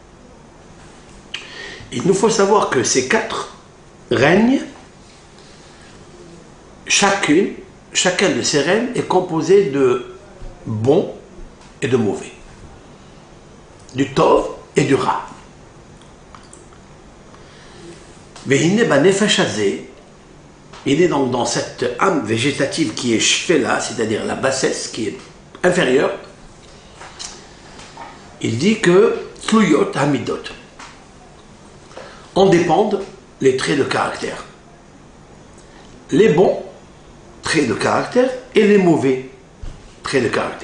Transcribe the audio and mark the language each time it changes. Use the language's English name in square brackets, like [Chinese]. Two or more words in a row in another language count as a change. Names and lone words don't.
[French] Il nous faut savoir que ces 4 règnes, chacun de ces règnes est composé de bon et de mauvais, du tov et du ra. [Hebrew] והנה בנפש הזה, [French] il est donc dans cette âme végétative qui est shfela, c'est-à-dire la bassesse qui est inférieure. Il dit que [Hebrew] תלויות המידות, [French] en dépendent les traits de caractère. Les bons traits de caractère et les mauvais traits de caractère.